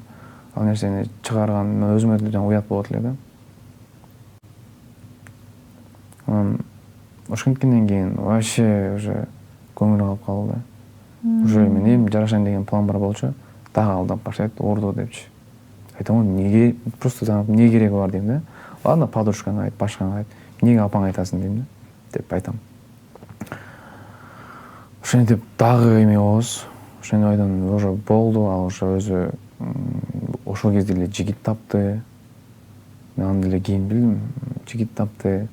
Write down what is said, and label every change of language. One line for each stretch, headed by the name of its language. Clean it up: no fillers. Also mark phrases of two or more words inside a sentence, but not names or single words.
Kyrgyz: Ал нерсени чыгарган өзүмө да уят болот эле да. Ошонткенден кийин
Russian: вообще уже
Kyrgyz: көңүл калып калды. Уже мен эми жарашайын деген план бар болчу. Дагы алдап баштайт, орду депчи. Айтам ғой, неге просто эмне кереги бар дейм да. Ладно, подружкаңа айт, башкаңа айт. Эмнеге апаңа айтасың дейм да, деп айтам. Ошентип дагы эме болобуз. Ошондойдон уже болду, ал уже өзү ошол кезде эле жигит тапты. Мен аны деле кийин билдим, жигит тапты.